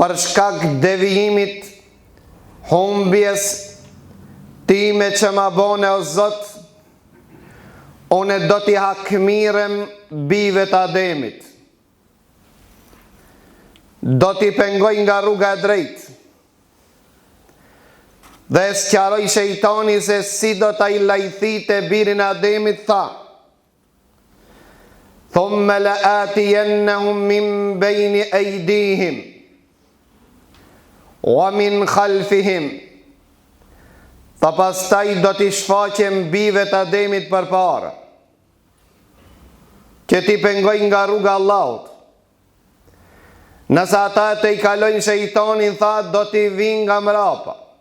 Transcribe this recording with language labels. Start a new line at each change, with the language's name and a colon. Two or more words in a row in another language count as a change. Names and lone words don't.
Albanian: për shkak devijimit, humbjes time që ma bone o Zot, unë do t'i hakmirem bive të Ademit. Do t'i pengoj nga rruga e drejt. Dhe sqaroj shejtani se si do t'a i lajthite birin e Ademit, tha:
Arabic: ثم لآتينهم من بين أيديهم ومن خلفهم.
Albanian: Tha pastaj do t'i shfaqem bive të Ademit përpara, që t'i pengoj nga rruga Allahut. Nëse ata të i kalojnë shejtanin, tha, do t'i vinë nga mrapa.